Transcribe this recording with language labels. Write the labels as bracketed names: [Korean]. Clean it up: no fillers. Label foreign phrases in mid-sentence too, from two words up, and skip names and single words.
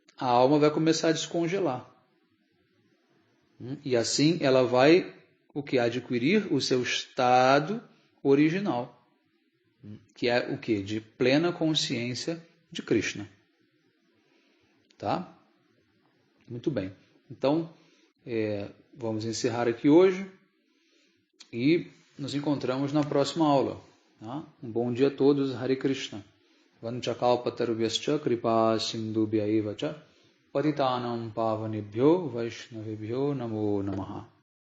[Portuguese] a alma vai começar a descongelar. E assim ela vai adquirir o seu estado original, que é o que? De plena consciência de Krishna. Tá? Muito bem. Então, vamos encerrar aqui hoje e nos encontramos na próxima aula. Tá? Um bom dia a todos. Hare Krishna. [Sanskrit] Vanchakalpatarubhyascha kripa sindhubhya eva cha patitanam pavanebhyo vaishnavebhyo namo namaha.